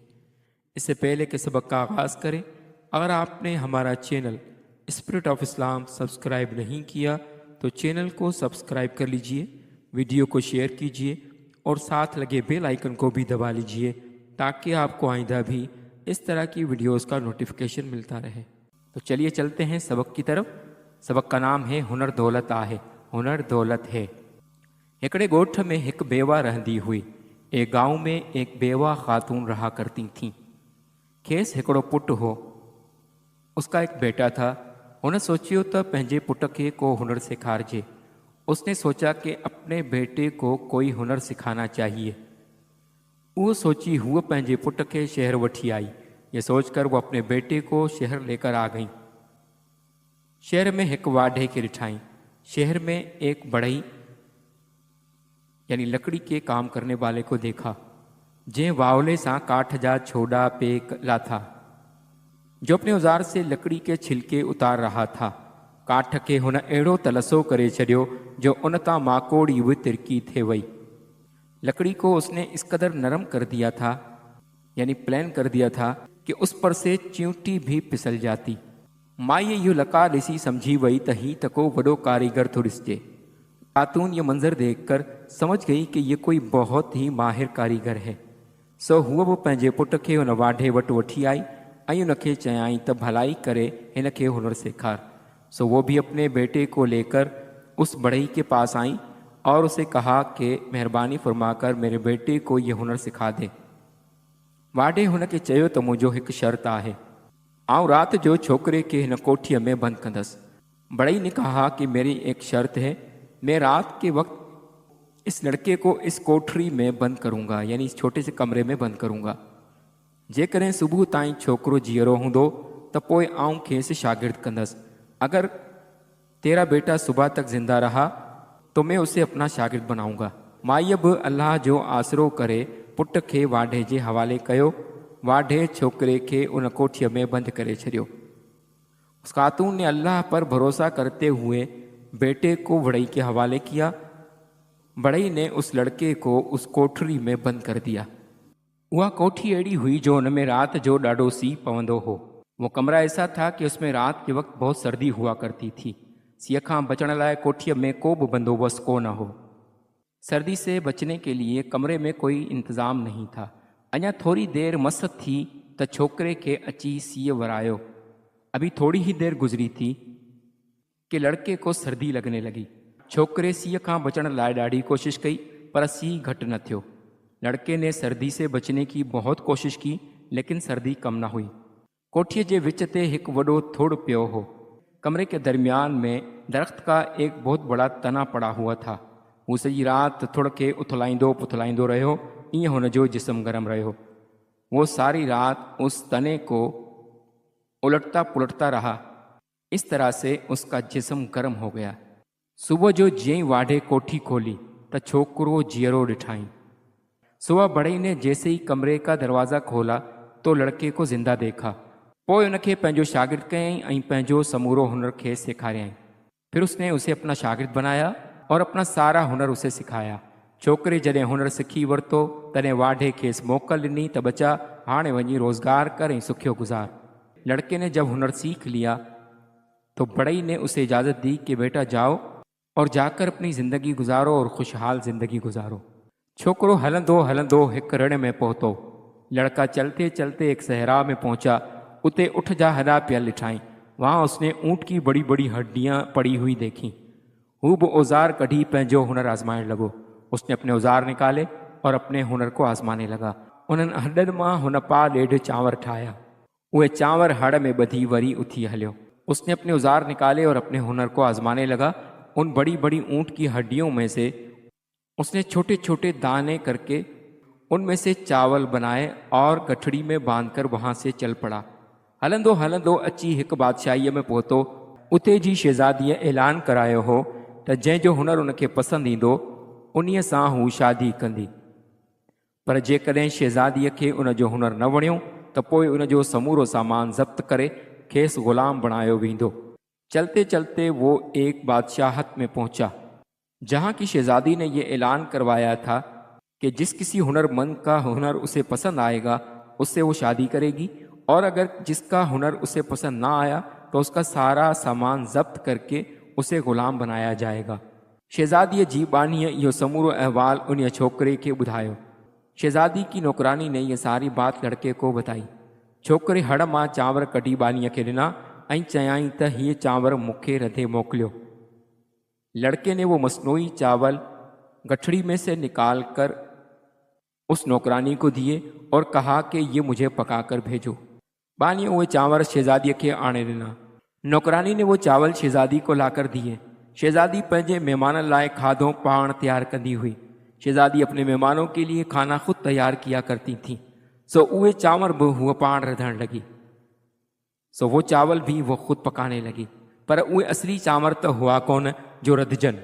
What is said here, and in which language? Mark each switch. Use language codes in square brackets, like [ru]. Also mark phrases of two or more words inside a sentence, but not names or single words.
[ur] اس سے پہلے کہ سبق کا آغاز کریں، اگر آپ نے ہمارا چینل स्पिरिट ऑफ इस्लाम سبسکرائب نہیں کیا تو چینل کو سبسکرائب کر لیجیے، ویڈیو کو شیئر کیجیے اور ساتھ لگے [en] bell icon [ur] کو بھی دبا لیجیے تاکہ آپ کو آئندہ بھی اس طرح کی ویڈیوز کا نوٹیفکیشن ملتا رہے. تو چلیے چلتے ہیں سبق کی طرف۔ سبق کا نام ہے [sd] हुनर दौलत आहे। [ur] ہنر دولت ہے. [sd] हिकड़े ॻोठ में एक बेवा रहंदी हुई। [ur] ایک گاؤں میں ایک بیوہ خاتون رہا کرتی تھیں. [sd] खेस हिकड़ो पुट हो। [ur] اس کا ایک بیٹا تھا. [sd] उन सोचियो तो पंहिंजे पुट के को हुनर सिखारजे। [ur] اس نے سوچا کہ اپنے بیٹے کو کوئی ہنر سکھانا چاہیے. [sd] वो सोची हुआ पंहिंजे पुट के शहर वठी आई। [ur] یہ سوچ کر وہ اپنے بیٹے کو شہر لے کر آ گئی. [sd] शहर में एक वाढे के ॾिठाई। [ur] شہر میں ایک بڑھئی یعنی لکڑی کے کام کرنے والے کو دیکھا, [sd] जंहिं वावले सां काठ जा छोड़ा पे लाथा, [ur] جو اپنے اوزار سے لکڑی کے چھلکے اتار رہا تھا. [sd] काठ के हुन अहिड़ो तलसो करे छॾियो जो उन तां माकोड़ी भी तिरकी थे वई। [ur] لکڑی کو اس نے اس قدر نرم کر دیا تھا، یعنی پلین کر دیا تھا کہ اس پر سے چیونٹی بھی پھسل جاتی. [sd] माई इहो लका ॾिसी समझी वई त ही त को वॾो कारीगर थो ॾिसजे। [ur] خاتون یہ منظر دیکھ کر سمجھ گئی کہ یہ کوئی بہت ہی ماہر کاریگر ہے. [sd] सो हुआ वो पंहिंजे पुट खे हुन वाढे वटि वठी आई ऐं उनखे चयाईं त भलाई करे हिन खे हुनर सिखार। [ur] سو وہ بھی اپنے بیٹے کو لے کر اس بڑھئی کے پاس آئی اور اسے کہا کہ مہربانی فرما کر میرے بیٹے کو یہ ہنر سکھا دے. [sd] वाढे हुनखे चयो त मुंहिंजो हिकु शर्त आहे, आउं रात जो छोकरे के हिन कोठीअ में बंदि कंदसि। [ur] بڑھئی نے کہا کہ میری ایک شرط ہے، میں رات کے وقت اس لڑکے کو اس کوٹھری میں بند کروں گا، یعنی اس چھوٹے سے کمرے میں بند کروں گا, यानी इस छोटे से कमरे में बंद करूंगा। [sd] जेकॾहिं सुबुह ताईं छोकरो जीअरो हूंदो त पोइ आउं खेसि शागिर्द कंदसि। [ur] اگر تیرا بیٹا صبح تک زندہ رہا تو میں اسے اپنا شاگرد بناؤں گا. [sd] माईअ बि अल्लाह जो आसरो करे पुट खे वाढे जे हवाले कयो। वाढे छोकरे खे उन कोठीअ में बंदि करे छॾियो। [ur] اس خاتون نے اللہ پر بھروسہ کرتے ہوئے بیٹے کو بڑھئی کے حوالے کیا. بڑھئی نے اس لڑکے کو اس کوٹھری میں بند کر دیا. [sd] वह कोठी अड़ी हुई जो उनमें रात जो ॾाढो सीउ पवंदो हो। [ur] وہ کمرہ ایسا تھا کہ اس میں رات کے وقت بہت سردی ہوا کرتی تھی. [sd] सीउ खां बचण लाइ कोठीअ में को भी बंदोबस्त को न हो। [ur] سردی سے بچنے کے لیے کمرے میں کوئی انتظام نہیں تھا. [sd] अञा थोड़ी देर मस थी त छोकरे के अची सीउ वरायो। [ur] ابھی تھوڑی ہی دیر گزری تھی کہ لڑکے کو سردی لگنے لگی. [sd] छोकरे सीउ खां बचण लाइ ॾाढी कोशिश कई पर सीउ घटि न थियो। [ur] لڑکے نے سردی سے بچنے کی بہت کوشش کی لیکن سردی کم نہ ہوئی. [sd] कोठीअ जे विच ते हिकु वॾो थोड़ पियो हो। [ur] کمرے کے درمیان میں درخت کا ایک بہت بڑا تنا پڑا ہوا تھا. [sd] वो सॼी रात थोड़ खे उथलाईंदो पुथलाईंदो रहियो। ईअं हुनजो जिस्म गरम रहियो। [ur] وہ ساری رات اس تنے کو الٹتا پلٹتا رہا. اس طرح سے اس کا جسم گرم ہو گیا. [sd] सुबह जो जीअं वाढे कोठी खोली त छोकरो जीअरो ॾिठाई। [ur] صبح بڑھئی نے جیسے ہی کمرے کا دروازہ کھولا تو لڑکے کو زندہ دیکھا. [sd] पोइ उनखे पंहिंजो शागिर्द कयईं ऐं पंहिंजो समूरो हुनर खे सेखारियईं। [ur] پھر اس نے اسے اپنا شاگرد بنایا اور اپنا سارا ہنر اسے سکھایا. [sd] छोकरे जॾहिं हुनर सिखी वरितो तॾहिं वाढे खेसि मोकल ॾिनी त बचा हाणे वञी रोज़गार कर ऐं सुखियो गुज़ार। [ur] لڑکے نے جب ہنر سیکھ لیا تو بڑھئی نے اسے اجازت دی کہ بیٹا جاؤ اور جا کر اپنی زندگی گزارو اور خوشحال زندگی گزارو और खुशहाल ज़िंदगी गुजारो। [sd] छोकरो हलंदो हलंदो एक रण में पहुतो। [ur] لڑکا چلتے چلتے ایک صحرا میں پہنچا. [sd] उते उठ जा हॾा पियल ॾिठाई। [ur] وہاں اس نے اونٹ کی بڑی بڑی ہڈیاں پڑی ہوئی دیکھی. [sd] हू भी औजार कढ़ी पंहिंजो हुनर आज़माइण लॻो। [ur] اس نے اپنے اوزار نکالے اور اپنے ہنر کو آزمانے لگا. [sd] उन्हनि हॾनि मां हुन पा ॾेढ चांवर ठाहिया। उहे चांवर हड़ में ॿधी वरी उथी हलियो। [ur] اس نے اپنے اوزار نکالے اور اپنے ہنر کو آزمانے لگا. ان بڑی بڑی اونٹ کی ہڈیوں میں سے اس نے چھوٹے چھوٹے دانے کر کے ان میں سے چاول بنائے اور گٹھڑی میں باندھ کر وہاں سے چل پڑا. [sd] हलंदो हलंदो अची हिकु बादशाहीअ में पहुतो। उते जी शहज़ादीअ ऐलान करायो हो त जंहिंजो हुनर उनखे पसंदि ईंदो उन्हीअ सां हू शादी कंदी। पर जेकॾहिं शहज़ादीअ खे उनजो हुनर न वणियो त पोइ उनजो समूरो सामान ज़ब्त करे खेसि ग़ुलाम बणायो वेंदो। [ur] چلتے چلتے وہ ایک بادشاہت میں پہنچا جہاں کی شہزادی نے یہ اعلان کروایا تھا کہ جس کسی ہنرمند کا ہنر اسے پسند آئے گا اس سے وہ شادی کرے گی، اور اگر جس کا ہنر اسے پسند نہ آیا تو اس کا سارا سامان ضبط کر کے اسے غلام بنایا جائے گا. [sd] शहज़ादीअ जी बानीअ इहो समूरो अहवाल उन छोकिरे खे ॿुधायो। [ur] شہزادی کی نوکرانی نے یہ ساری بات لڑکے کو بتائی. [sd] छोकिरे हड़ मां चांवर कढी बानीअ खे ॾिना ऐं चयाईं त हीअ चांवर मूंखे रधे मोकिलियो। [ur] لڑکے نے وہ مصنوعی چاول گٹھڑی میں سے نکال کر اس نوکرانی کو دیے اور کہا کہ یہ مجھے پکا کر بھیجو. [sd] बानी उहे चांवर शहज़ादीअ खे आणे ॾिना। [ur] نوکرانی نے وہ چاول شہزادی کو لا کر دیے. [sd] शहज़ादी पंहिंजे मेहमाननि लाइ खाधो पाण तैयार कंदी हुई। [ur] شہزادی اپنے مہمانوں کے لیے کھانا خود تیار کیا کرتی تھی, [sd] सो उहे चांवर भी हुआ पाण रधण लगी। [ur] سو وہ چاول بھی وہ خود پکانے لگی, [sd] पर उहे असली चांवर तो हुआ कोन जो रधजन।